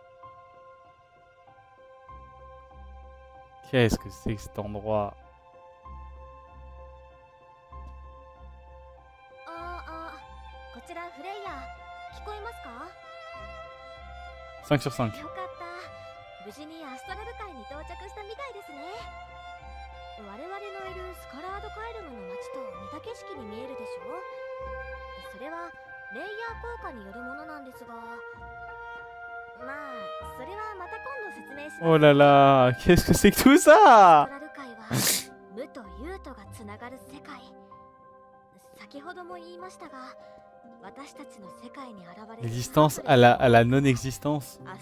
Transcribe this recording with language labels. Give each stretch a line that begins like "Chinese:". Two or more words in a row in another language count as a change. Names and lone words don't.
French: Qu'est-ce que c'est que cet endroit? 5 sur 5.
Japanese: よかった。無事にアストラル海に到着したみたいですね。我々のいるスカラードカイルムの街と似た景色に見えるでしょ。それはレイヤー効果によるものなんですが、まあそれはまた今度説明します。
French: Oh là là, qu'est-ce que c'est que tout ça?
Japanese: スカラル海は無と有とがつながる世界。先ほども言いましたが、
French: L'existence à la non-existence.